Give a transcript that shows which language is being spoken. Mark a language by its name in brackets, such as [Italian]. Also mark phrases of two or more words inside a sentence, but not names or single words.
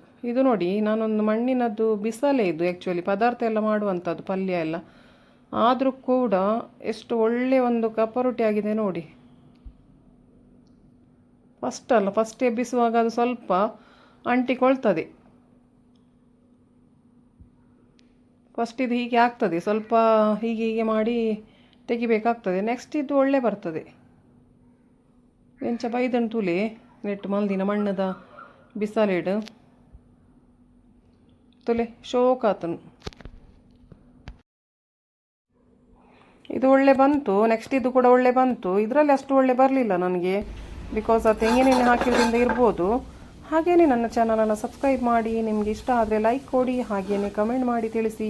[Kannada] ಇದು ನೋಡಿ, ನಾನೊಂದು ಮಣ್ಣಿನದ್ದು ಬಿಸಲೇ ಇದು ಆ್ಯಕ್ಚುಲಿ ಪದಾರ್ಥ ಎಲ್ಲ ಮಾಡುವಂಥದ್ದು, ಪಲ್ಯ ಎಲ್ಲ, ಆದರೂ ಕೂಡ ಎಷ್ಟು ಒಳ್ಳೆ ಒಂದು ಕಪ್ಪ ರೊಟ್ಟಿ ಆಗಿದೆ ನೋಡಿ. ಫಸ್ಟ್ ಎಬ್ಬಿಸುವಾಗ ಅದು ಸ್ವಲ್ಪ ಅಂಟಿಕೊಳ್ತದೆ. ಫಸ್ಟ್ ಇದು ಹೀಗೆ ಆಗ್ತದೆ, ಸ್ವಲ್ಪ ಹೀಗೆ ಮಾಡಿ ತೆಗಿಬೇಕಾಗ್ತದೆ. ನೆಕ್ಸ್ಟ್ ಇದು ಒಳ್ಳೆ ಬರ್ತದೆ. [Tulu] ಎಂಚ ಬೈದನ್ ತುಲೆ ನೆಟ್ಟು ಮಲ್ದಿನ ಮಣ್ಣದ ಬಿಸಾಲಿಡು ತುಲೆ ಶೋಕಾತನು. [Kannada] ಇದು ಒಳ್ಳೆ ಬಂತು. ನೆಕ್ಸ್ಟ್ ಇದು ಕೂಡ ಒಳ್ಳೆ ಬಂತು. ಇದರಲ್ಲಿ ಅಷ್ಟು ಒಳ್ಳೆ ಬರಲಿಲ್ಲ ನನಗೆ, ಬಿಕಾಸ್ ಆ ತೆಂಗಿನೆಣ್ಣೆ ಹಾಕಿದ್ರಿಂದ ಇರ್ಬೋದು. ಹಾಗೆಯೇ ನನ್ನ ಚಾನಲನ್ನು ಸಬ್ಸ್ಕ್ರೈಬ್ ಮಾಡಿ, ನಿಮಗೆ ಇಷ್ಟ ಆದರೆ ಲೈಕ್ ಕೊಡಿ, ಹಾಗೆಯೇ ಕಮೆಂಟ್ ಮಾಡಿ ತಿಳಿಸಿ.